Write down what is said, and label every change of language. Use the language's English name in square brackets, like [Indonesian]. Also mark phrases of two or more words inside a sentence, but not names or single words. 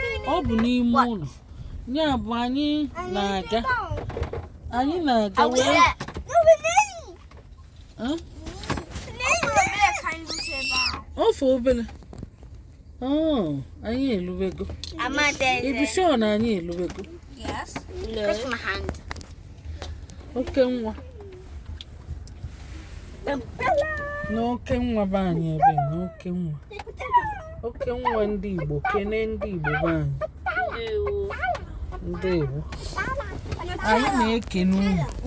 [Igbo] Ọ bụ n'ime ụlọ. Ya bụ anyị na-aga. Anyị na-aga wee. Huh? Ofe obere. Oh, anyị eluwego. Amade. Ị bụ sure na anyị eluwego? [English] Yes. No. Touch my hand. [Igbo] Oke nwa. Na oke nwa be anyị ebe, na oke nwa. Oke nwa ndị Igbo, kene ndị Igbo be anyị. Ndewo. Ndewo. Anyị na-ekene unu.